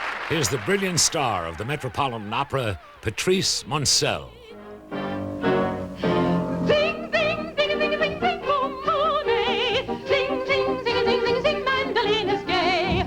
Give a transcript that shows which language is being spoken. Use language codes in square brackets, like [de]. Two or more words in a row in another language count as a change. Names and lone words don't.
[en] Here's the brilliant star of the Metropolitan Opera, Patrice Moncel. Sing, sing, sing, sing, sing, sing, boom, boom, sing, sing, sing, sing, sing, sing, mandolin is gay.